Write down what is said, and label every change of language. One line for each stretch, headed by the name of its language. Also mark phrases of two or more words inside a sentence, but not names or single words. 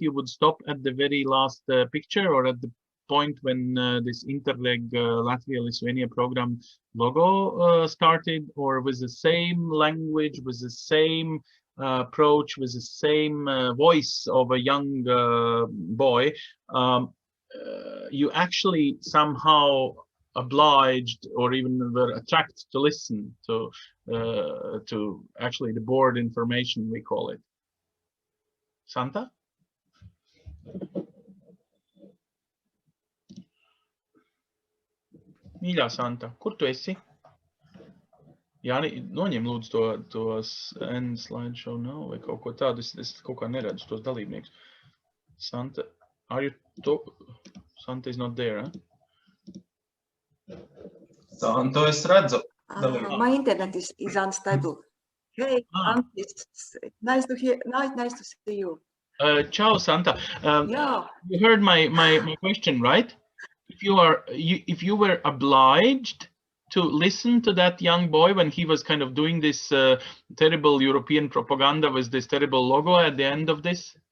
English: You would stop at the very last picture, or at the point when this Interreg Latvia-Lithuania program logo started, or with the same language, with the same approach, with the same voice of a young boy, you actually somehow obliged or even were attracted to listen to actually the board information, we call it.
Latvian: Santa? Mīļā Santa, kur tu esi? Jāni, noņem lūdzu tos
English: end slideshow now
Latvian: vai kaut ko tādu. Es kaut kā neredzu tos dalībniekus.
English: Santa, are you Santa is not there, huh?
Latvian: Santu es redzu.
English: My internet is unstable. Hey, nice to see you. Ciao, Santa. Yeah. You heard my question, right? If you were obliged to listen to that young boy when he was kind of doing this terrible European propaganda with this terrible logo at the end of this?